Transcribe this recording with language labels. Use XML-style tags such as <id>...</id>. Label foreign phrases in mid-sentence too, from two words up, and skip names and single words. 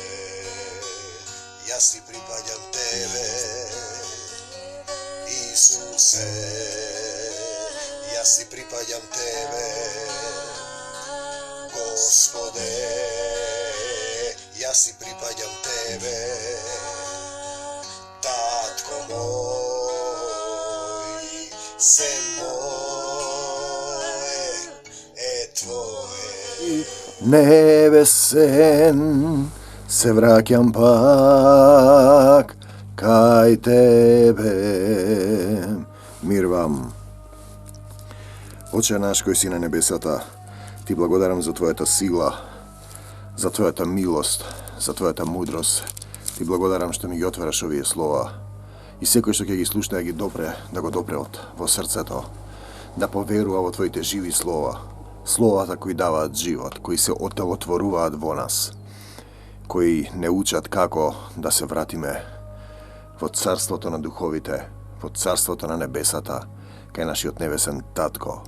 <mk>Ја си припаѓам тебе, Исусе, ја си припаѓам тебе, Господе, ја си припаѓам тебе, татко мој, се мое е твое. Небесен се враќам пак кај тебе. Мир вам. Оче наш кој си на небесата, ти благодарам за твоята сила, за твоята милост, за твоята мудрост. Ти благодарам што ми ги отвараш овие слова. И секој што ќе ги слушне да ги допре, да го допре во срцето, да поверува во твоите живи слова. Словата кои даваат живот, кои се отелотворуваат во нас, кои не учат како да се вратиме во царството на духовите, во царството на небесата, кај нашиот небесен татко.</mk>